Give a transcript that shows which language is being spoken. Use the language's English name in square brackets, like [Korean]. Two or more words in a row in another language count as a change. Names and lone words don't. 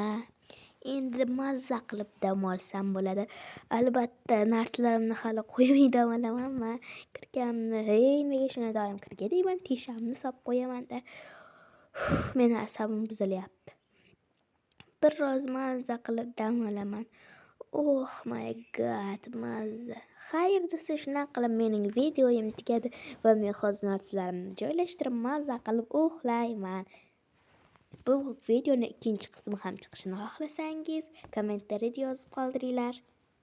[Uzbek] Endi mazza qilib dam olsam bo'ladi. Albatta, narsalarimni hali qo'ymay dam olaman. Kirganimni, nimaga shuni doim kirga deyman, teshamni solib qo'yaman-da. Meni asabim buzilyapti. Biroz mazza qilib dam olaman. [English] Oh my god, [Uzbek] mazza. Xayr do'stlar, shunaqa qilib mening videoyim tugadi va men hozir narsalarimni joylashtirib mazza qilib uxlayman. Bu videoning ikkinchi qismi ham chiqishini xohlasangiz, kommentariyada yozib qoldiringlar.